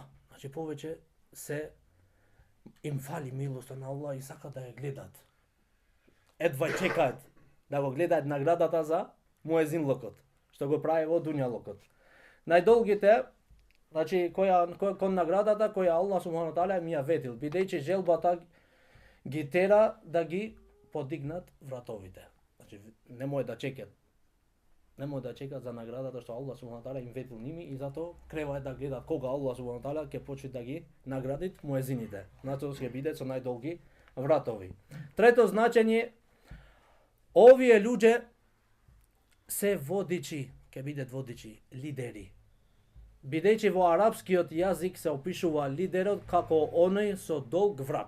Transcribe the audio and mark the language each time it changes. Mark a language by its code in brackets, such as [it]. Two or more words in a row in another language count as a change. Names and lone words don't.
[mk] Значи повеќе се им фали милоста на Аллах и сака да ја гледат. Едва чекаат да го гледаат наградата за муезинлокот, што го прави во дуњалокот. Најдолгите, значи кон наградата која Аллах [ar] سبحانه تعالى [mk] ми ја ветил, бидејќи желбата ги тера да ги подигнат вратовите. Значи немој да чекат. Немој да чекат за наградата што Аллах [ar] سبحانه تعالى [mk] им ветил ними и затоа креваат да гледат кога Аллах [ar] سبحانه تعالى [mk] ќе почне да ги наградит муезините. Значи ќе бидат со најдолги вратови. Трето значење, овие луѓе се водичи, ќе бидат водичи, лидери. Бидејќи во арапскиот јазик се опишува лидерот како оној со долг врат.